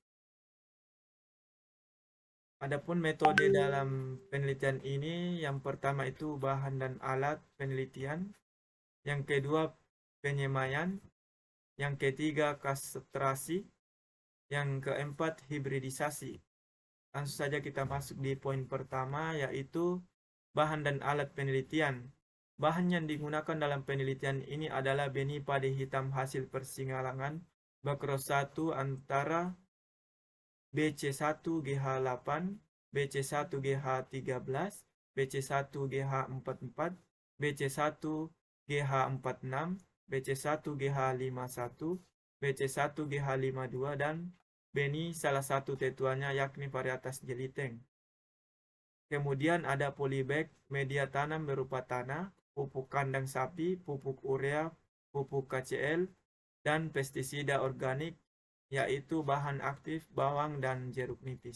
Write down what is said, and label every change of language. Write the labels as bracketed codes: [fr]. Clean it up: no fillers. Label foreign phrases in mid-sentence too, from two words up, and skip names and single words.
[id] Adapun metode dalam penelitian ini, yang pertama itu bahan dan alat penelitian, yang kedua penyemaian, yang ketiga kastrasi, yang keempat hibridisasi. Langsung saja kita masuk di poin pertama, yaitu bahan dan alat penelitian. Bahan yang digunakan dalam penelitian ini adalah benih padi hitam hasil persilangan Becross 1 antara BC1GH8, BC1GH13, BC1GH44, BC1GH46, BC1GH51, BC1GH52, dan benih salah satu tetuanya yakni varietas jeliteng. Kemudian ada polybag, media tanam berupa tanah, pupuk kandang sapi, pupuk urea, pupuk KCl, dan pestisida organik, yaitu bahan aktif, bawang, dan jeruk nipis.